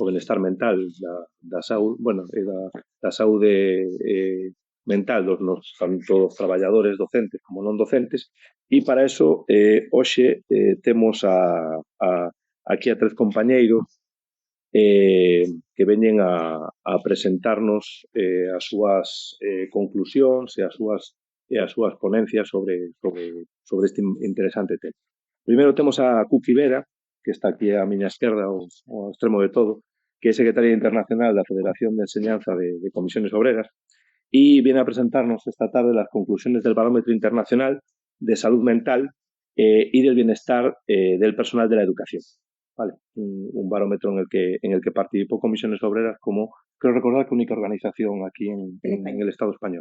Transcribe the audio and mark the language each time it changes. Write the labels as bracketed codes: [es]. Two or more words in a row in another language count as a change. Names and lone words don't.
[gl] benestar mental, da saúde, bueno, da saúde mental tanto dos traballadores docentes como non docentes, e para eso, hoxe temos aquí a 3 compañeiros que veñen a presentarnos as súas conclusións e as súas ponencias sobre este interesante tema. Primeiro temos a Cuqui Vera, que está aquí á miña esquerda, ao extremo de todo, que é secretaria internacional da Federación de Enseñanza de Comisiones Obreras, [es] y viene a presentarnos esta tarde las conclusiones del Barómetro Internacional de Salud Mental y del Bienestar del Personal de la Educación. ¿Vale? Un barómetro en el que participó Comisiones Obreras como, creo recordar, que única organización aquí en el Estado español.